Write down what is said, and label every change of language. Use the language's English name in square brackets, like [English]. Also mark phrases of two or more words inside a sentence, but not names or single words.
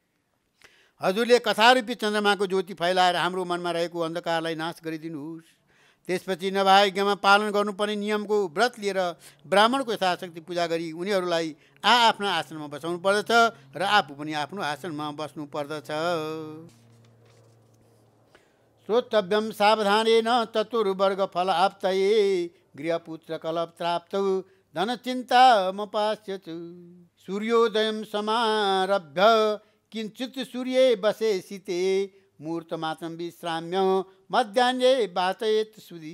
[Nepali] हजुरले कथारूपी चन्द्रमाको ज्योति फैलाएर हाम्रो मनमा रहेको अन्धकारलाई नाश गरिदिनुहोस्। त्यसपछि नभाग्यमा पालन गर्नुपर्ने नियमको व्रत लिएर ब्राह्मणको यथाशक्ति पूजा गरी उनीहरूलाई आफ्ना आसनमा बसाउनु पर्दछ र आफू पनि आफ्नो आसनमा बस्नु पर्दछ। [Sanskrit] श्रोतव्यम सावधानेन चतुर्वर्ग फल आप्तये गृहपुत्र कलत्राप्तौ धनचिन्तामपास्यतु। सूर्योदयं समारभ्य किञ्चित् सूर्ये बसे शीते मुहूर्तमात्रं विश्राम्य मध्याह्ने वातयेत् सुधी।